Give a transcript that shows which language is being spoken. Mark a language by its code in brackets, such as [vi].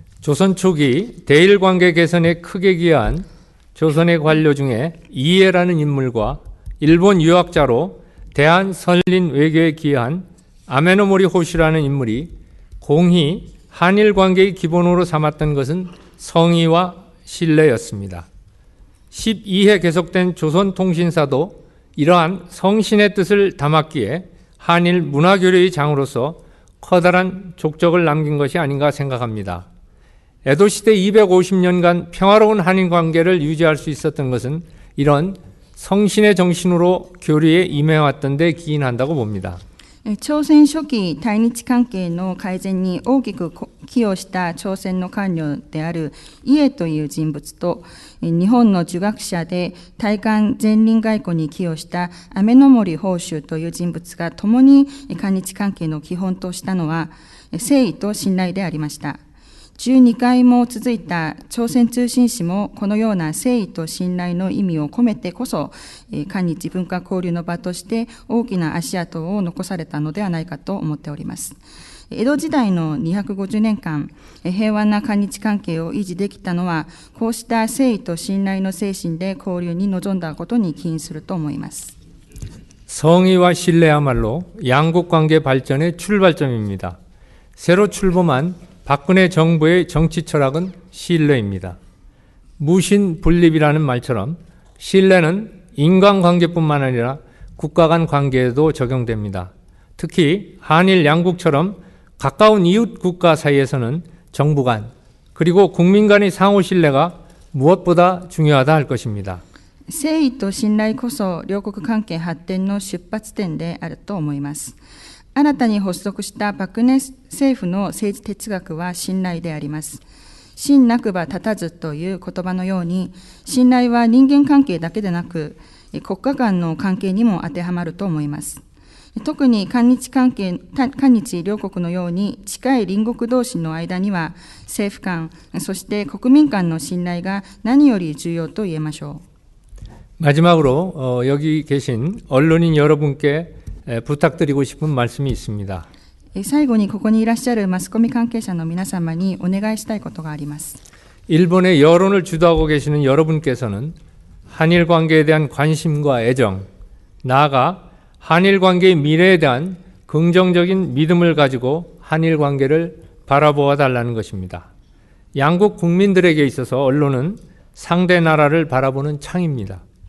[ko] 조선 초기 대일 관계 개선에 크게 기여한 조선의 관료 중에 이해라는 인물과 일본 유학자로 대한 선린 외교에 기여한 아메노모리 호시라는 인물이 공히 한일 관계의 기본으로 삼았던 것은 성의와 신뢰였습니다. 12회 계속된 조선통신사도 이러한 성신의 뜻을 담았기에 한일 문화교류의 장으로서 커다란 족적을 남긴 것이 아닌가 생각합니다. 에도시대 250년간 평화로운 한일 관계를 유지할 수 있었던 것은 이런 성신의 정신으로 교류에 임해왔던 데 기인한다고 봅니다. [ja] 朝鮮初期対日関係の改善に大きく寄与した朝鮮の官僚である家という人物と日本の儒学者で大韓前輪外交に寄与した雨の森法州という人物が共に韓日関係の基本としたのは誠意と信頼でありました。 12回も続いた朝鮮通信使もこのような誠意と信頼の意味を込めてこそ韓日文化交流の場として大きな足跡を残されたのではないかと思っております。江戸時代の250年間平和な韓日関係を維持できたのはこうした誠意と信頼の精神で交流に臨んだことに起因すると思います。 [ko] 성의와 신뢰야말로 양국 관계 발전의 출발점입니다. 새로 출범한 박근혜 정부의 정치 철학은 신뢰입니다. 무신분립이라는 말처럼 신뢰는 인간관계뿐만 아니라 국가 간 관계에도 적용됩니다. 특히 한일 양국처럼 가까운 이웃 국가 사이에서는 정부 간 그리고 국민 간의 상호 신뢰가 무엇보다 중요하다 할 것입니다. [ja] 誠意と信頼こそ両国関係発展の出発点であると思います。新たに発足したパク・ネ政府の政治哲学は信頼であります。信なくば立たずという言葉のように、信頼は人間関係だけでなく、国家間の関係にも当てはまると思います。特に韓日両国のように近い隣国同士の間には、政府間、そして国民間の信頼が何より重要と言えましょう。 [ko] 마지막으로 여기 계신 언론인 여러분께 부탁드리고 싶은 말씀이 있습니다. [ja] 最後にここにいらっしゃるマスコミ関係者の皆様にお願いしたいことがあります。 [ko] 일본의 여론을 주도하고 계시는 여러분께서는 한일 관계에 대한 관심과 애정, 나아가 한일 관계의 미래에 대한 긍정적인 믿음을 가지고 한일 관계를 바라보아 달라는 것입니다. 양국 국민들에게 있어서 언론은 상대 나라를 바라보는 창입니다.